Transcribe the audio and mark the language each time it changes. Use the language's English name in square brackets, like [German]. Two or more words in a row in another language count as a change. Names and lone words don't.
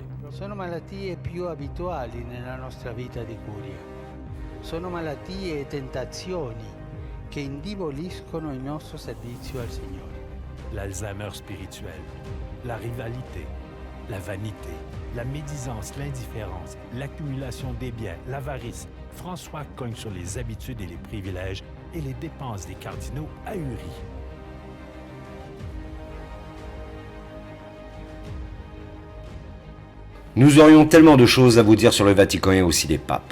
[Italian] Sono malattie più abituali nella nostra vita di curia. Sono malattie e tentazioni che indeboliscono il nostro servizio al Signore. [French] L'Alzheimer spirituel, la rivalité, la vanité, la médisance, l'indifférence, l'accumulation des biens, l'avarice. François cogne sur les habitudes et les privilèges et les dépenses des cardinaux ahuris. Nous aurions tellement de choses à vous dire sur le Vatican et aussi les papes.